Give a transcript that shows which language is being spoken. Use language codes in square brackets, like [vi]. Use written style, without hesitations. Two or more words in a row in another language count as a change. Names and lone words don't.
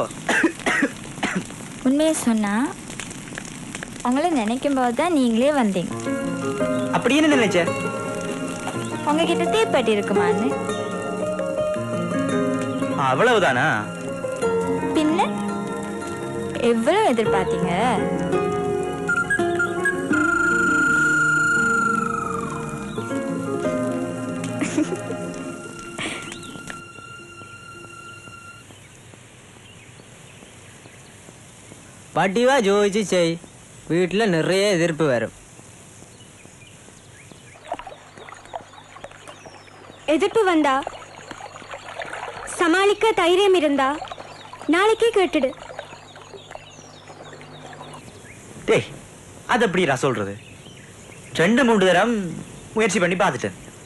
[ta] உண்மையை சொன்னா உங்களை நினைக்கும் போது தான் நீங்களே வந்தீங்க. அப்படி என்ன நினைச்ச? உங்ககிட்ட தீப்பெட்டி இருக்குமான்னு. அவ்வளவுதானா? பின்ன எவ்வளவு எதிர்பார்த்தீங்க? [ml] പട്ടിവ ചോദിച്ച് ചെയ്. വീട്ടിൽ നിറയെ എതിർപ്പ് വരും. [ta] எதிர்ப்பு வந்தா சமாளிக்க தைரியம் இருந்தா நாளைக்கே கேட்டுடு. டேய் அது எப்படிடா சொல்றது? 2-3 தரம் முயற்சி பண்ணி பார்த்துட்டேன்.